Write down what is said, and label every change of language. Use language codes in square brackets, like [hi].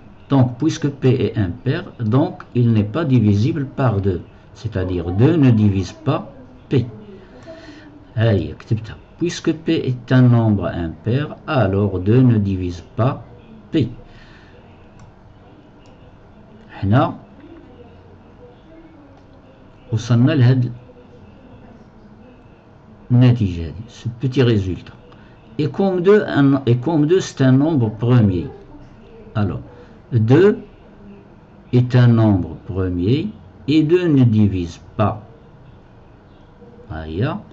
[fr] Donc, puisque P est impair, donc il n'est pas divisible par 2. C'est-à-dire 2 ne divise pas P. [ar] هي كتبتها. [fr] Puisque P est un nombre impair, alors 2 ne divise pas P. [ar] هنا وصلنا لهاد النتيجة هذه, [fr] ce petit résultat. Et comme 2 c'est un nombre premier, alors 2 est un nombre premier et 2 ne divise pas. Aïe.